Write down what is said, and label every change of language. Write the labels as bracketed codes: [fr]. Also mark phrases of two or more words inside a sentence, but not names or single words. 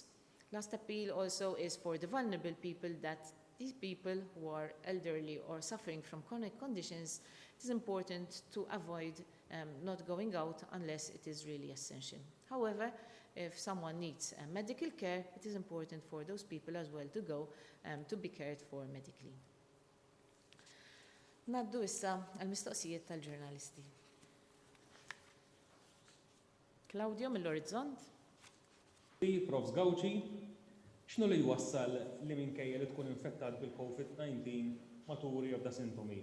[en] Last appeal also is for the vulnerable people, that these people who are elderly or suffering from chronic conditions, it is important to avoid not going out unless it is really essential. However, if someone needs medical care, it is important for those people as well to go to be cared for medically. [mt] Naddu issa għal-mistoqsijiet tal-ġurnalisti. Claudio mill-Orizzont. Prof. Gawċi, x'nu li jwassal li minkejja li tkun infettat bil-COVID-19 maturi jibda sintomi?